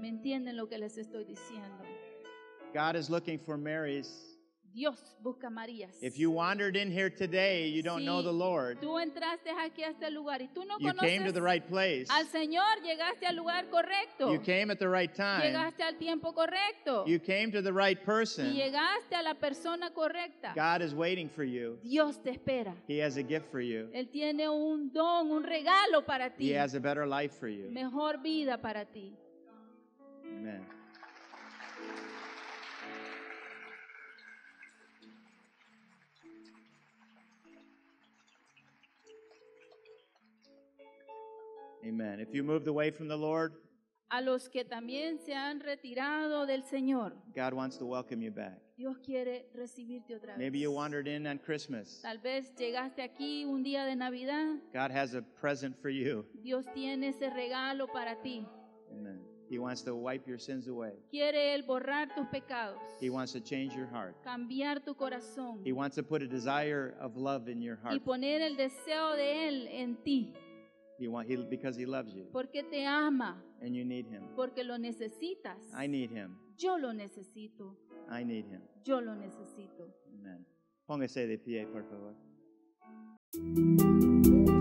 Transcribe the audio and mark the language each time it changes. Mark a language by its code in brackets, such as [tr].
[es] entienden lo que les estoy diciendo? [en] God is looking for Marys [es] Dios busca Marías. [en] If you wandered in here today, you don't know [es] Si [en] the Lord, [es] tú entraste aquí a este lugar y tú no [en] you came to [es] conoces [en] the right place. [es] al Señor, llegaste al lugar correcto. [en] You came at the right time. [es] Llegaste al tiempo correcto. [en] You came to the right [es] Y [en] person. [es] llegaste a la persona correcta. [en] God is waiting for you. [es] Dios te espera. [en] He has a gift for you. [es] Él tiene un don, un regalo para [en] He [es] ti. [en] has a better life for you. [es] Mejor vida para ti. [en] Amen. [es] Amen. [en] If you moved away from the Lord, [es] A los que también se han retirado del Señor, [en] God wants to welcome you back. [es] Dios quiere recibirte otra vez. [en] Maybe you wandered in on Christmas. [es] Tal vez llegaste aquí un día de Navidad. [en] God has a present for you. [es] Dios tiene ese regalo para ti. [en] Amen. He wants to wipe your sins away. [es] Quiere Él borrar tus pecados, [en] He wants to change your heart. [es] cambiar tu corazón [en] He wants to put a desire of love in your [es] y [en] heart. [es] poner el deseo de Él en ti, [en] Because He loves you [es] porque te ama, [en] and you need Him. [es] porque lo necesitas. [en] I need Him. [es] Yo lo necesito, [en] I need Him. [es] yo lo necesito. Amen. Póngase de pie, por favor.